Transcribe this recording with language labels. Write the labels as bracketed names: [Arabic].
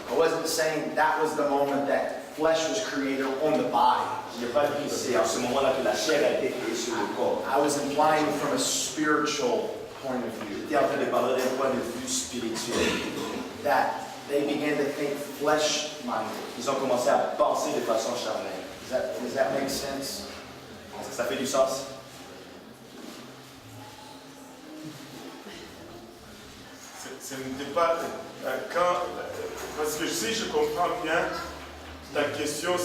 [English] I wasn't saying that was the moment that flesh was created on the body. [French] je n'ai pas dit que c'est à ce moment-là que la chair a été créée sur le corps. [English] I was implying from a spiritual point of view [French] J'étais en train de parler d'un point de vue spirituel. [English] that they began to think flesh-minded. [French] Ils ont commencé à penser de façon charnelle. [English] Does that make sense? [French] Est-ce que ça fait du sens? Ce n'était pas quand, parce que si je comprends bien, ta question